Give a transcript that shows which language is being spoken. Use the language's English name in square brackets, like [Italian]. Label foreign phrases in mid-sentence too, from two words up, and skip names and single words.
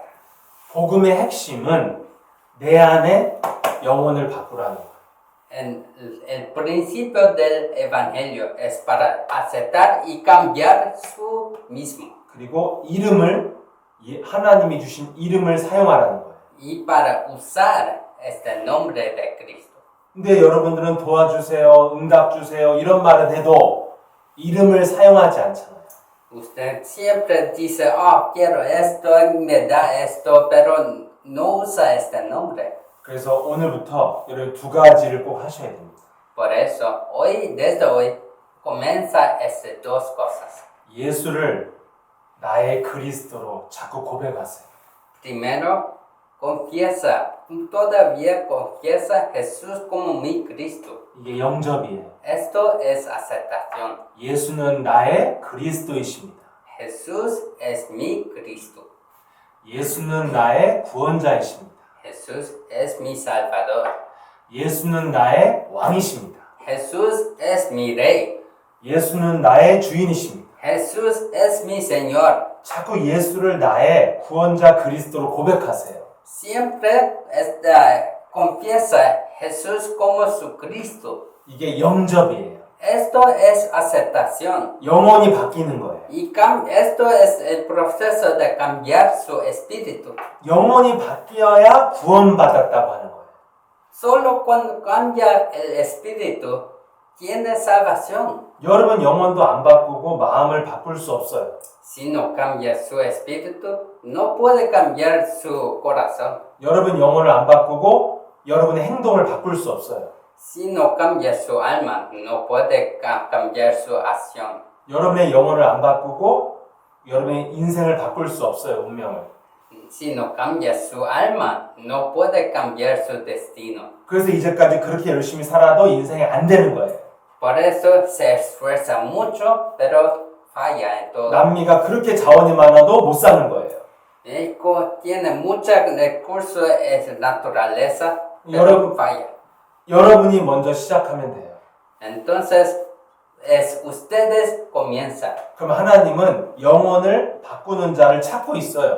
[Korean] 복음의 핵심은 내 안에 영혼을 바꾸라는 거예요. [Spanish] El principio del evangelio es para aceptar y cambiar su mismo. [Korean] 그리고 하나님이 주신 이름을 사용하라는 거예요. [Spanish] Y para usar este nombre de Cristo. [Korean] 근데 여러분들은 도와주세요, 응답 주세요 이런 말은 해도 이름을 사용하지 않잖아요. [Spanish] Usted siempre dice, quiero esto, me da esto, pero no usa este nombre. [Korean] 그래서 오늘부터 여러분 두 가지를 꼭 하셔야 됩니다. [Spanish] Por eso, desde hoy, comienza estas dos cosas. [Korean] 예수를 나의 그리스도로 자꾸 고백하세요. [Spanish] Primero, todavía confiesa Jesús como mi Cristo. [Korean] 이게 영접이에요. [Spanish] Esto es aceptación. [Korean] 예수는 나의 그리스도이십니다. [Spanish] Jesús es mi Cristo. [Korean] 예수는 나의 구원자이십니다. [Spanish] Jesús es mi Salvador. [Korean] 예수는 나의 왕이십니다. [Spanish] Jesús es mi Rey. [Korean] 예수는 나의 주인이십니다. [Spanish] Jesús es mi Señor. [Korean] 자꾸 예수를 나의 구원자 그리스도로 고백하세요. [Spanish] Siempre confiesa Jesús como su Cristo. [Korean] 이게 영접이에요. [Spanish] Esto es aceptación. [Korean] 영혼이 바뀌는 거예요. [Spanish] Y esto es el proceso de cambiar su espíritu. [Korean] 영혼이 바뀌어야 구원받았다고 하는 거예요. [Spanish] Solo cuando cambia el espíritu, tiene salvación. [Korean] 여러분 영혼도 안 바꾸고 마음을 바꿀 수 없어요. [Spanish] Si no cambia su espíritu, no puede cambiar su corazón. [Korean] 여러분 영혼을 안 바꾸고 여러분의 행동을 바꿀 수 없어요. [Spanish] Si no cambia su alma, no puede cambiar su acción. [Korean] 여러분의 영혼을 안 바꾸고 여러분의 인생을 바꿀 수 없어요. 운명을. [Spanish] Si no cambia su alma, no puede cambiar su destino. [Korean] 그래서 이제까지 그렇게 열심히 살아도 인생이 안 되는 거예요. [Spanish] Por eso se esfuerza mucho, pero falla en todo. [Korean] 남미가 그렇게 자원이 많아도 못 사는 거예요. [Spanish] México tiene muchos recursos en naturaleza, pero [Korean] 여러분, [Spanish] falla. [Korean] 여러분이 먼저 시작하면 돼요. [Spanish] Entonces, ustedes comienzan. [Korean] 그럼 하나님은 영혼을 바꾸는 자를 찾고 있어요.